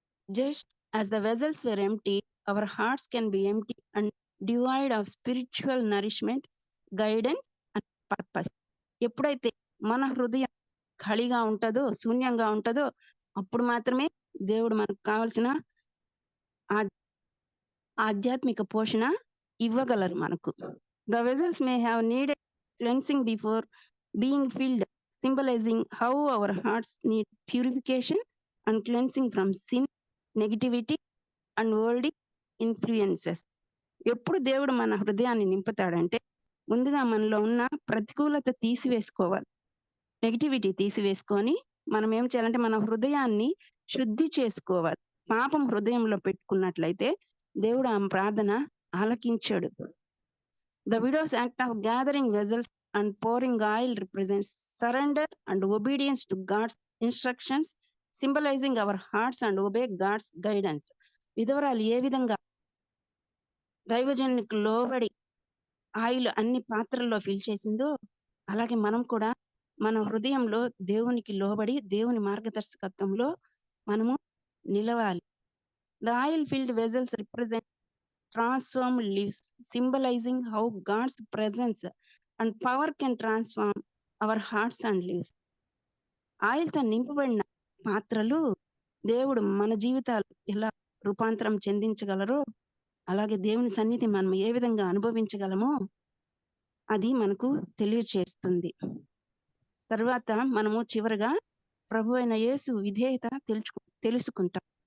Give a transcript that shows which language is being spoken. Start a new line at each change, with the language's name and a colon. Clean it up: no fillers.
English: Just as the vessels were empty, our hearts can be empty and devoid of spiritual nourishment, guidance and purpose.
Telugu: ఎప్పుడైతే మన హృదయం ఖాళీగా ఉంటుందో, శూన్యంగా ఉంటుందో, అప్పుడు మాత్రమే దేవుడు మనకు కావలసిన ఆధ్యాత్మిక పోషణ ఇవ్వగలరు మనకు.
English: The vessels may have needed cleansing before being filled, symbolizing how our hearts need purification and cleansing from sin, negativity and worldly influences.
Telugu: ఎప్పుడు దేవుడు మన హృదయాన్ని నింపుతాడంటే ముందుగా మనలో ఉన్న ప్రతికూలత తీసివేసుకోవాలి, నెగిటివిటీ తీసివేసుకొని మనం ఏం చేయాలంటే మన హృదయాన్ని శుద్ధి చేసుకోవాలి. పాపం హృదయంలో పెట్టుకున్నట్లయితే దేవుడు ఆమె ప్రార్థన ఆలకించాడు.
English: The widow's act of gathering vessels and pouring oil represents surrender and obedience to God's instructions, symbolizing our hearts and obey God's guidance.
Telugu: విధవరాలు ఏ విధంగా దైవజనునికి లోబడి ఆయిల్ అన్ని పాత్రల్లో ఫిల్ చేసిందో అలాగే మనం కూడా మన హృదయంలో దేవునికి లోబడి దేవుని మార్గదర్శకత్వంలో మనము నిలవాలి.
English: The oil filled vessels represent transformed lives, symbolizing how God's presence and power can transform our hearts and lives.
Telugu: ఆయిల్తో నింపబడిన పాత్రలు దేవుడు మన జీవితాలు ఎలా రూపాంతరం చెందించగలరో అలాగే దేవుని సన్నిధి మనం ఏ విధంగా అనుభవించగలమో అది మనకు తెలియచేస్తుంది. తర్వాత మనము చివరగా ప్రభు అయిన యేసు విధేయత తెలుసుకుంటాం.